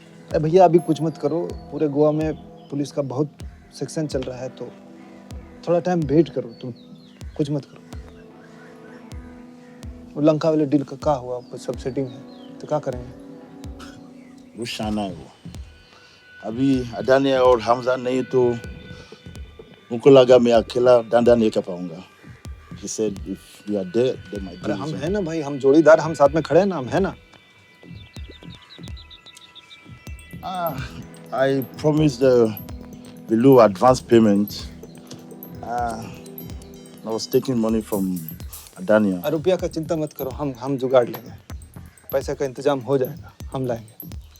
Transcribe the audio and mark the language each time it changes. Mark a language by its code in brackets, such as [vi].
[hi] अरे भैया अभी कुछ मत करो, पूरे गोवा में पुलिस का बहुत सेक्शन चल रहा है, तो थोड़ा टाइम वेट करो, तुम कुछ मत करो। वो लंका वाले डील का क्या हुआ? सब सेटिंग है तो क्या करेंगे? वो शाना है वो। अभी अडानी और हमजा नहीं तो उनको लगा मैं अकेला डंडा नहीं कर पाऊंगा। [en] He said if we are there, they might [hi] अरे [en] do [hi] हम [en] something. [hi] है ना भाई, हम जोड़ीदार, हम साथ में खड़े हैं ना, हम है ना। [en] I promised Bilu advance payment. I was taking money from Adania. [hi] रुपया का चिंता मत करो, हम जुगाड़ लेंगे, पैसे का इंतजाम हो जाएगा, हम लाएंगे।